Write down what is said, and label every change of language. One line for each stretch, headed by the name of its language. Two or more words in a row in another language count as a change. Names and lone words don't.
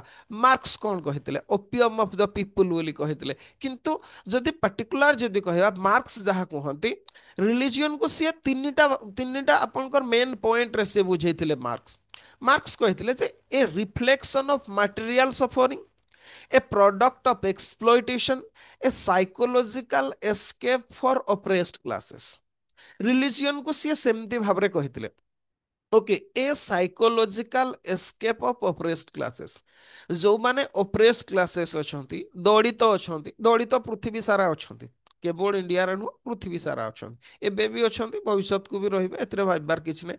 Odia: ମାର୍କ୍ସ କ'ଣ କହିଥିଲେ,
English: opium of the people
Odia: ବୋଲି କହିଥିଲେ, କିନ୍ତୁ ଯଦି ପାର୍ଟିକୁଲାର ଯଦି କହିବା ମାର୍କ୍ସ ଯାହା କୁହନ୍ତି ରିଲିଜିୟନକୁ ସିଏ ତିନିଟା ତିନିଟା ଆପଣଙ୍କର
English: main pointରେ
Odia: ସିଏ ବୁଝେଇଥିଲେ। ମାର୍କ୍ସ ମାର୍କ୍ସ କହିଥିଲେ ଯେ
English: a reflection of material suffering, a product of exploitation, a psychological escape for oppressed classes।
Odia: ରିଲିଜିଅନ କୁ ସିଏ ସେମିତି ଭାବରେ କହିଥିଲେ,
English: okay a psychological escape of oppressed classes,
Odia: ଯୋଉମାନେ
English: oppressed classes
Odia: ଅଛନ୍ତି, ଦଳିତ ଅଛନ୍ତି, ଦଳିତ ପୃଥିବୀ ସାରା ଅଛନ୍ତି, କେବଳ ଇଣ୍ଡିଆରେ ନୁହଁ ପୃଥିବୀ ସାରା ଅଛନ୍ତି, ଏବେ ବି ଅଛନ୍ତି, ଭବିଷ୍ୟତକୁ ବି ରହିବେ, ଏଥିରେ ଭାବିବାର କିଛି ନାହିଁ।